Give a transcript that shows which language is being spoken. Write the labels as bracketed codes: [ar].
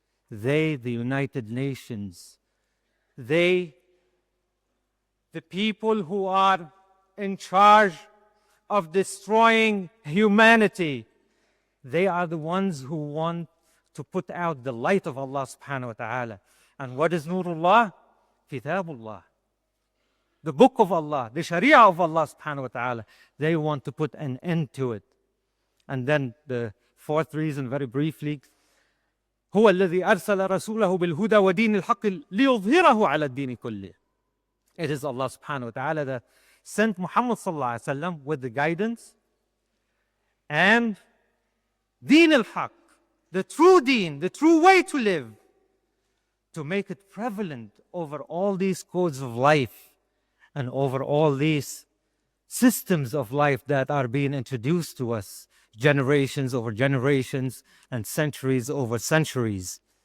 [en] They, the United Nations. They, the people who are in charge of destroying humanity. They are the ones who want to put out the light of Allah subhanahu wa ta'ala. And what is Nurullah? Kitabullah. The book of Allah, the Sharia of Allah subhanahu wa ta'ala. They want to put an end to it. And then the 4th reason, very briefly, [ar] هو الذي أرسل رسوله بالهدى ودين الحق ليظهره على الدين كله. [en] It is Allah subhanahu wa ta'ala that sent Muhammad sallallahu alaihi wasallam with the guidance and deen al-haq, the true deen, the true way to live, to make it prevalent over all these codes of life and over all these systems of life that are being introduced to us generations over generations and centuries over centuries.